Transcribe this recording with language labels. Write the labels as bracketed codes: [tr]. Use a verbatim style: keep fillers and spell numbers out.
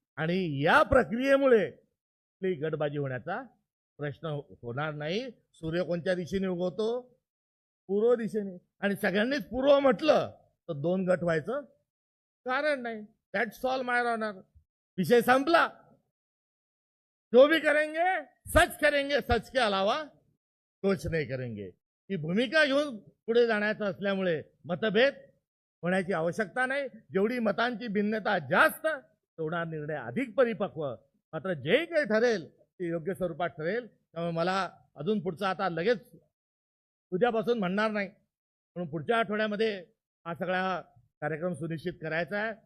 [mr] आणि या प्रक्रियेमुळे कुठलीही गटबाजी होण्याचा प्रश्न होणार नाही. सूर्य कोणत्या दिशेने उगवतो? पूर्व दिशेने. आणि सगळ्यांनीच पूर्व म्हटलं तर दोन गट व्हायचं कारण नाही. [en] That's all my honour. [mr] विषय संपला. [hi] जो भी करेंगे सच करेंगे, सच के अलावा कुछ नहीं करेंगे. [mr] ही भूमिका घेऊन पुढे जाण्याचं असल्यामुळे मतभेद होण्याची आवश्यकता नाही. जेवढी मतांची भिन्नता जास्त तेवढा निर्णय अधिक परिपक्व. मात्र जे काही ठरेल ते योग्य स्वरूपात ठरेल. त्यामुळे मला अजून पुढचं आता लगेच उद्यापासून म्हणणार नाही, म्हणून पुढच्या आठवड्यामध्ये हा सगळा कार्यक्रम सुनिश्चित करायचा आहे.